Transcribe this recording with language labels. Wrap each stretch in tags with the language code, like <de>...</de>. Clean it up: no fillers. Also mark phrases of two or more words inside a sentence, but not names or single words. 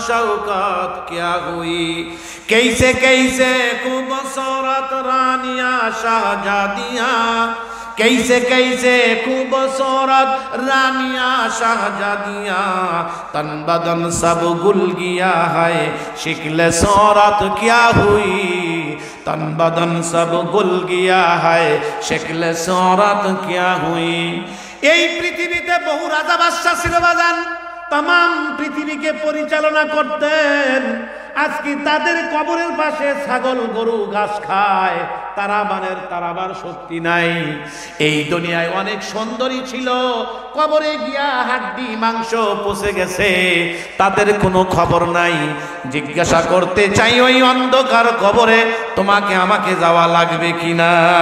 <ur>شوکت کیا ہوئی کیسے کیسے خوبصورت رانیاں شہزادیاں کیسے کیسے خوبصورت رانیاں شہزادیاں تن بدن سب گل گیا ہے شکل صورت کیا ہوئی تن بدن سب گل گیا ہے شکل صورت کیا ہوئی</ur> <bn>এই পৃথিবীতে বহু রাজা বাদশা ছিল বাজান तमाम পৃথিবীকে পরিচালনা করতেন আজকে তাদের কবরের পাশে ছাগল গরু ঘাস খায় তারাবার শক্তি নাই এই দুনিয়ায় অনেক সুন্দরী ছিল কবরে গিয়া হাড্ডি মাংস পচে গেছে তাদের কোনো খবর নাই জিজ্ঞাসা করতে চাই ওই অন্ধকার কবরে তোমাকে আমাকে যাওয়া লাগবে কিনা</bn>